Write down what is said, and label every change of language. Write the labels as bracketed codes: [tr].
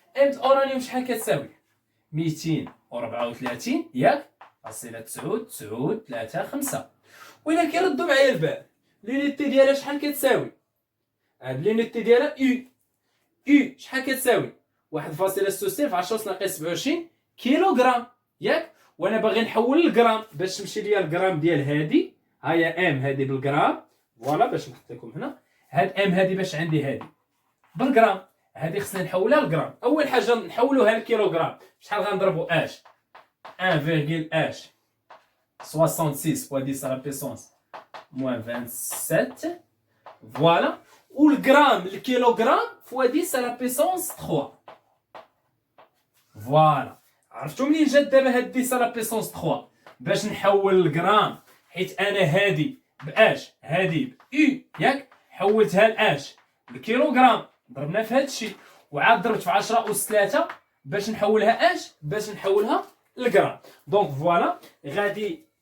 [ar] ام د الاورانيوم شحال كتساوي؟ 234 ياك فاصله 993 وإلا كيردوا معايا البال لينيتي ديالها شحال كتساوي؟ هاد لينيتي ديالها يو شحال كتساوي؟ 1.66 في 10 ناقص 27 كيلوغرام ياك. وانا باغي نحول للغرام باش تمشي ليا الغرام ديال هادي. ها هي ام هادي بالغرام. فوالا باش نحط لكم هنا هاد ام هادي باش عندي هادي بالغرام، هادي خصنا نحولها للغرام. اول حاجه نحولوها للكيلوغرام. شحال غنضربوا اش؟ [fr] 1,h 66 fois 10 à la puissance moins 27. Voilà. Ou le gramme, le kilogramme fois 10 à la puissance 3. Voilà. [ar] عرفتوا منين جات دابا هاد [fr] 10 à la puissance 3 [ar] باش نحول الغرام؟ حيت انا هادي باش هادي يو ياك حولتها لاش الكيلوغرام، ضربنا في هاد الشيء وعاد ضربت في 10 أس 3 باش نحولها اش؟ باش نحولها للغرام. دونك فوالا غادي